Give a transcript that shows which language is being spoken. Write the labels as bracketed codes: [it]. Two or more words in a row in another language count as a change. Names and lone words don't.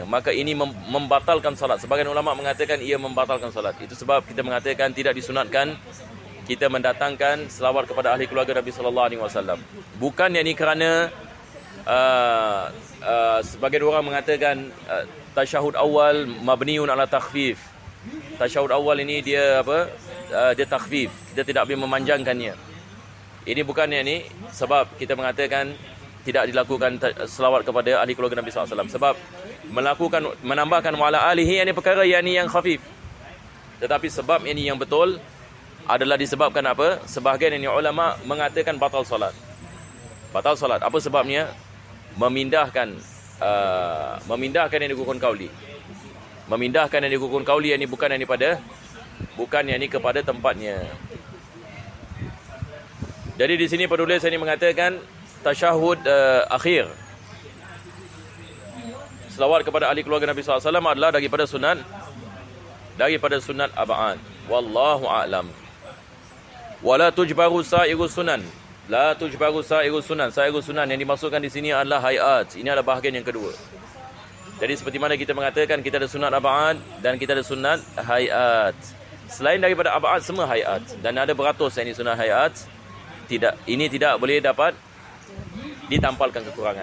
[ms] Maka ini membatalkan salat. Sebagian ulama mengatakan ia membatalkan salat. Itu sebab kita mengatakan tidak disunatkan kita mendatangkan selawat kepada ahli keluarga Nabi SAW. Bukan yang ini kerana sebagian orang mengatakan tasyahud awal [ar] مبني على التخفيف. [ms] Tasyahud awal ini dia dia takhfif. Dia tidak boleh memanjangkannya. Ini bukan yang ini sebab kita mengatakan tidak dilakukan selawat kepada ahli keluarga Nabi SAW. Sebab menambahkan [ar] وعلى آله [ms] ini perkara yang khafif. Tetapi sebab ini yang betul adalah disebabkan apa? Sebahagian ini ulama mengatakan batal salat. Batal salat. Apa sebabnya? Memindahkan yang [ar] ركن قولي. [ms] Memindahkan yang [ar] ركن قولي [ms] yang ini bukan yang ini kepada tempatnya. Jadi di sini penulis ini mengatakan tasyahud akhir selawat kepada ahli keluarga Nabi SAW adalah daripada sunat arba'an. [ar] والله أعلم. ولا تجبر سائر السنن. لا تجبر سائر السنن. سائر السنن [ms] yang dimaksudkan di sini adalah hayat. Ini adalah bahagian yang kedua. Jadi seperti mana kita mengatakan kita ada sunat arba'an dan kita ada sunat hayat. Selain daripada arba'an semua hayat dan ada beratus yang ini sunat hayat. Ini tidak boleh dapat ditampalkan kekurangan.